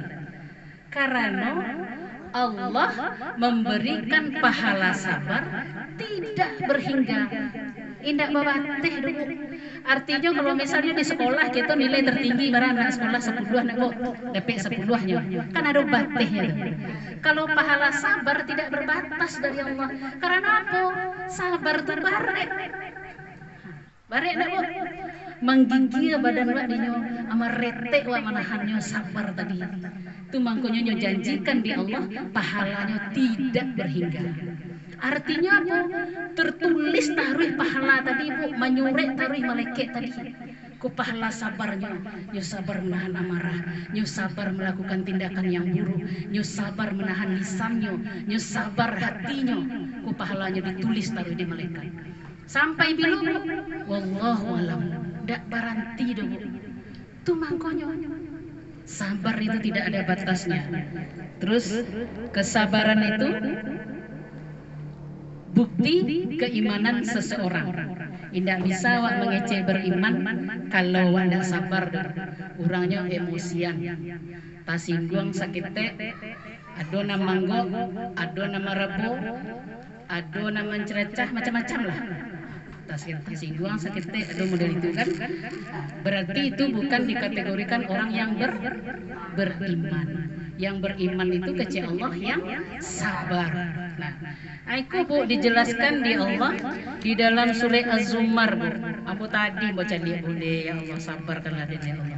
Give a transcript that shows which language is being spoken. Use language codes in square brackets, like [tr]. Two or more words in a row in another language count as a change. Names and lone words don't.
[id] Karena Allah memberikan pahala sabar tidak berhingga. [min] Indak babateh dulu. [id] Artinya kalau misalnya di sekolah kita nilai tertinggi barang anak sekolah 10 nak kok dapat 10-nya. [min] Kan ada batehnya. [id] Kalau pahala sabar tidak berbatas dari Allah. Karena apa? Sabar itu barek. [min] Barek nak kok menggigil badan wak dinyo ama retek wak manahannya sabar tadi. Itu mangkonya nyo janjikan di Allah pahalanya tidak berhingga. [id] Artinya apa? Tertulis taruh pahala tadi Bu, menyuret taruh malaikat tadi. Ku pahala sabarnya, nyo sabar menahan amarah, nyo sabar melakukan tindakan yang buruk, nyo sabar menahan lisannya, nyo sabar hatinya. Ku pahalanya ditulis taruh di malaikat. [min] Sampai bilu Bu, [ar] wallahu alam, [min] ndak baranti do Bu. Tu mangkonya. [id] Sabar itu tidak ada batasnya. Terus kesabaran itu bukti keimanan seseorang. [min] Indak bisa wak mengeceh beriman kalau wak ndak sabar. [id] Orangnya emosian. [min] Tasinggung sakit teh, ado nama manggo, ado nama rebo, ado nama cerecah, macam-macam lah. Tasinggung sakit teh, ado model itu kan. [id] Berarti itu bukan dikategorikan orang yang beriman. Yang beriman itu kecil Allah yang sabar. Nah, aku Bu dijelaskan di Allah di dalam surah Az-Zumar Bu. Aku tadi baca dia boleh ya Allah sabarkanlah dia Allah.